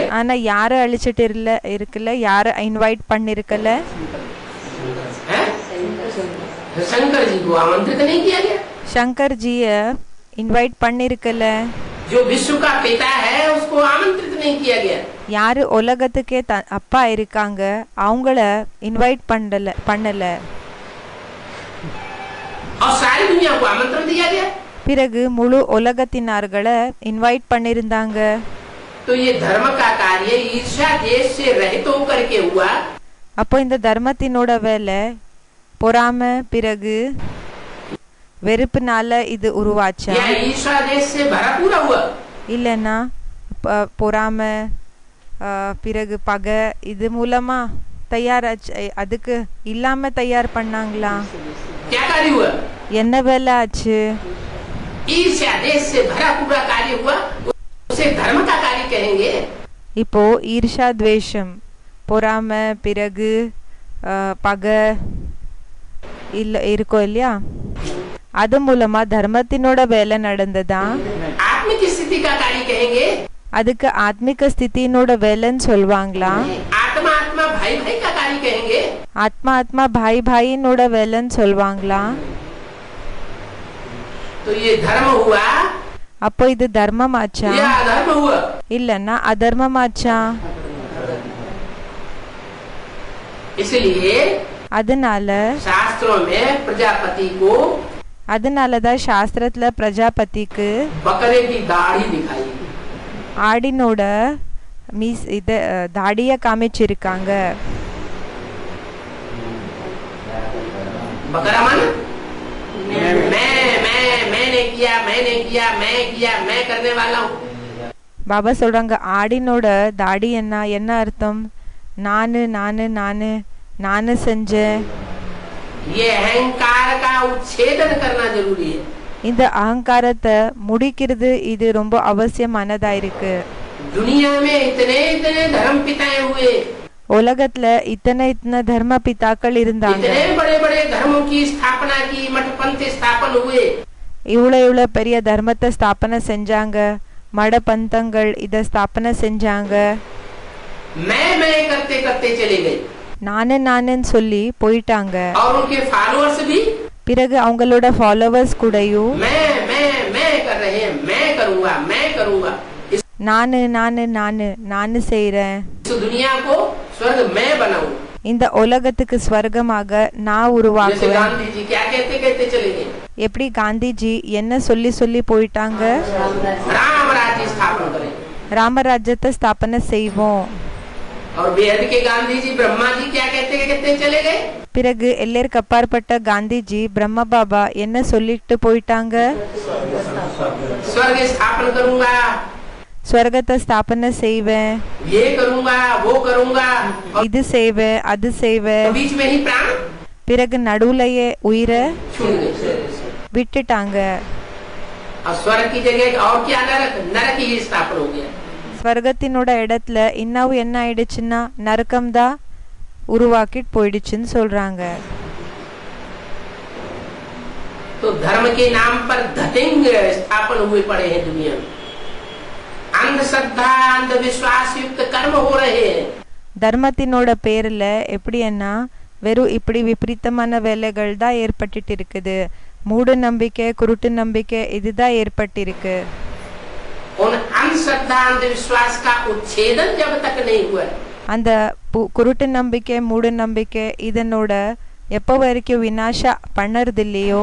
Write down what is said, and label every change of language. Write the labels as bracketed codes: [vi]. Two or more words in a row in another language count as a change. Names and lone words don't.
[ta] ஆனா யார அழிச்சிட்டு இருக்கல, யார இன்வைட் பண்ணிருக்கல? [hi] शंकर जी को आमंत्रित नहीं किया गया। [ta] शंकर ஜிய இன்வைட் பண்ணிருக்கல. [hi] जो विश्व का पिता है उसको आमंत्रित नहीं किया गया। [ta] யாரு உலகத்துக்கே அப்பா இருக்காங்க அவங்கள இன்வைட் பண்ணல. [hi] और सारी दुनिया को आमंत्रण दिया गया। [ta] பிறகு முழு உலகத்தினர்களை இன்வைட் பண்ணிருந்தாங்க. [hi] तो ये धर्म का कार्य ईर्ष्या देश से रहित होकर के हुआ। [ta] அப்போ இந்த தர்மத்தினோட வேலை பொறாமை பிறகு வெறுப்புனால இது உருவாச்சா? [hi] या ईर्ष्या देश से भरा पूरा हुआ? [ta] இல்லைன்னா பொறாமை பிறகு பகை இது மூலமா தயாராச்சு, அதுக்கு இல்லாம தயார் பண்ணாங்களா? [hi] क्या कार्य हुआ? [ta] என்ன வேலை ஆச்சு? [hi] ईर्ष्या देश से भरा पूरा कार्य हुआ, उसे धर्म का कार्य कहेंगे। [ta] இப்போ ஈர்ஷா துவேஷம், பொறாமை பிறகு பகை இல்ல இருக்கோ இல்லையா, அது மூலமா தர்மத்தினோட வேலை நடந்ததா? [hi] आत्मिक स्थिति का कार्य कहेंगे। [ta] அதுக்கு ஆத்மிக ஸ்திதியினோட வேலைன்னு சொல்லுவாங்களா? [hi] आत्मा आत्मा भाई भाई का कार्य कहेंगे। [ta] ஆத்மா ஆத்மா பாய் பாயினோட வேலைன்னு சொல்லுவாங்களா? [hi] तो ये धर्म हुआ, [ta] அப்போ இது தர்மமாச்சா [hi] या अधर्म हुआ? [ta] இல்லன்னா அதர்மமாச்சா? [hi] इसलिए [ta] அதனால [hi] शास्त्रों में प्रजापति को [ta] அதனாலதான் சாஸ்திரத்துல பிரஜாபதிக்கு [hi] बकरे की दाढ़ी दिखाई। [ta] ஆடினோட மீஸ் இத தாடிய காமிச்சிருக்காங்க. [hi] बकरा मन मैंने किया मैं करने वाला हूँ। [ta] பாபா சொல்றாங்க ஆடினோட தாடி என்ன அர்த்தம்? நானு நானு நானு நானு செஞ்சேன். [hi] ये अहंकार का उच्छेदन करना जरूरी है। [ta] இந்த அகங்காரத்தை முடிக்கிறது இது ரொம்ப அவசியமானதா இருக்கு. [hi] दुनिया में इतने इतने धर्म पिताएं हुए, [ta] உலகத்துல இத்தனை தர்ம பிதாக்கள் இருந்தாங்க. [hi] इतने बड़े बड़े धर्मों की स्थापना की, मठपंथ स्थापन हुए। [ta] இவ்வளவு பெரிய தர்மத்தை ஸ்தாபனை செஞ்சாங்க, மட பந்தங்கள் இத ஸ்தாபனை செஞ்சாங்க. [hi] मैं करते करते चले गए, [ta] நானுன்னு சொல்லி போயிட்டாங்க. [hi] और उनके फॉलोअर्स भी [ta] பிறகு அவங்களோட ஃபாலோவர்ஸ் கூடயும் [hi] मैं कर रहे हैं, मैं करूंगा। [ta] நானு செய்றேன். [hi] इस दुनिया को स्वर्ग मैं बनाऊं। [ta] இந்த உலகத்துக்கு ஸ்வர்க்கமாக நான் [hi] जैसे [ta] உருவாக்குவேன். [hi] गांधी जी क्या कहते चले गए, [ta] எப்படி காந்திஜி என்ன சொல்லி போயிட்டாங்க? [hi] राम राज्य स्थापन करें। [ta] ராமராஜ்யத்தை ஸ்தாபனை செய்வோம். [hi] और बेहद के गांधी जी ब्रह्मा जी क्या कहते चले गए, [ta] பிறகு எல்லைக்கு அப்பாற்பட்ட காந்திஜி பிரம்ம பாபா என்ன சொல்லிட்டு போயிட்டாங்க? [hi] स्वर्ग स्थापन करूंगा, [ta] ஸ்வர்க்கத்தை ஸ்தாபனை செய்வேன், [hi] ये करूंगा वो करूंगा, और [ta] இது செய்வேன் அது செய்வேன். [hi] बीच में ही प्राण [ta] பிறகு நடுவுலயே உயிரை [hi] छूट गए। [ta] விட்டுட்டாங்க. [hi] और स्वर्ग की जगह और क्या, नरक ही स्थापन हो गया। [ta] ஸ்வர்க்கத்தினோட இடத்துல இன்னும் என்ன ஆயிடுச்சுன்னா நரகம் தான் உருவாக்கிட்டு போயிடுச்சுன்னு சொல்றாங்க. [hi] तो धर्म के नाम पर धतिंग स्थापन हुए पड़े हैं दुनिया में। अंधश्रद्धा अंधविश्वास युक्त कर्म हो रहे हैं। [ta] தர்மத்தினோட பேர்ல எப்படின்னா வெறும் இப்படி விபரீதமான வேலைகள் தான் ஏற்பட்டு இருக்குது. மூட நம்பிக்கை குருட்டு நம்பிக்கை இதுதான் ஏற்பட்டிருக்கு. [hi] उन अंधश्रद्धा अंधविश्वास का उच्छेदन जब तक नहीं हुआ, [ta] அந்த குருட்டு நம்பிக்கை மூட நம்பிக்கை இதனோட எப்போ வரைக்கும் விநாச பண்ணறதில்லையோ,